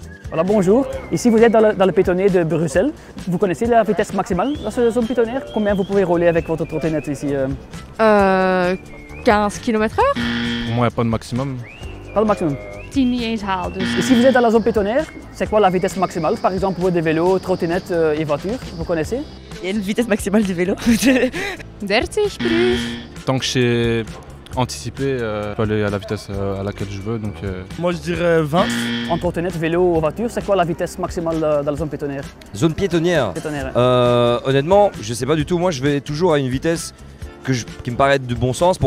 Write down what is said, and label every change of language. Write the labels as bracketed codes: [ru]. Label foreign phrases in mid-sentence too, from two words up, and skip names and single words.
[fr] Voilà, bonjour. Ici, vous êtes dans le piétonnier de Bruxelles. Vous connaissez la vitesse maximale dans cette zone piétonnière? Combien vous pouvez rouler avec votre trottinette ici? 15 km/h. Pour moi, il n'y a pas de maximum. Pas le maximum. [nl] 10 niet eens haal dus. [fr] Et si vous êtes dans la zone piétonnière, c'est quoi la vitesse maximale? Par exemple, pour des vélos, trottinettes et voitures, vous connaissez? Il y a une vitesse maximale du vélo. [nl] 30 per uur. [fr] Tant que j'ai anticipé, je peux aller à la vitesse à laquelle je veux. Donc, Moi je dirais 20. En trottinette, vélo ou voiture, c'est quoi la vitesse maximale dans la zone piétonnière? Zone piétonnière. Honnêtement, je sais pas du tout. Moi, je vais toujours à une vitesse qui me paraît de bon sens.